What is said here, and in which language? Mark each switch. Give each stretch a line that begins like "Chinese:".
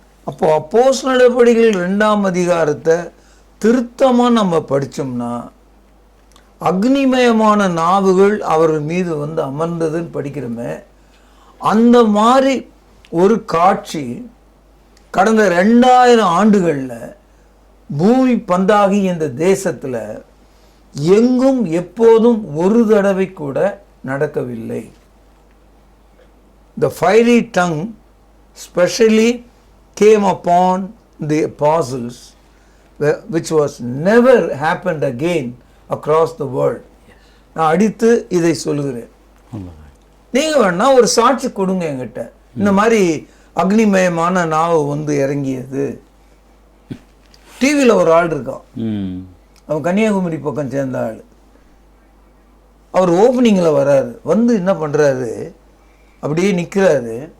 Tamil: அப்போ அப்போஸ்தலர் நடபடிகள் 2ஆம் அதிகாரத்தை திருத்தமாக நம்ம படித்தோம்னா, அக்னிமயமான நாவுகள் அவர்கள் மீது வந்து அமர்ந்ததுன்னு படிக்கிறோமே, அந்த மாதிரி ஒரு காட்சி கடந்த 2000 ஆண்டுகளில் பூமி பந்தாகி இந்த தேசத்தில் எங்கும் எப்போதும் ஒரு தடவை கூட நடக்கவில்லை.
English: The fiery tongue specially came upon the apostles, which was never happened again across the world.
Tamil: நான் அடித்து இதை சொல்லுகிறேன். உண்மைதான். நீங்கள் வேணா ஒரு சாட்சி கொடுங்க என்கிட்ட, இந்த மாதிரி அக்னிமயமான நாவு வந்து இறங்கியது. டிவியில் ஒரு ஆள் இருக்கான், அவன் கன்னியாகுமரி பக்கம் சேர்ந்த ஆள். அவர் ஓப்பனிங்கில் வராரு, வந்து என்ன பண்ணுறாரு, அப்படியே நிற்கிறாரு.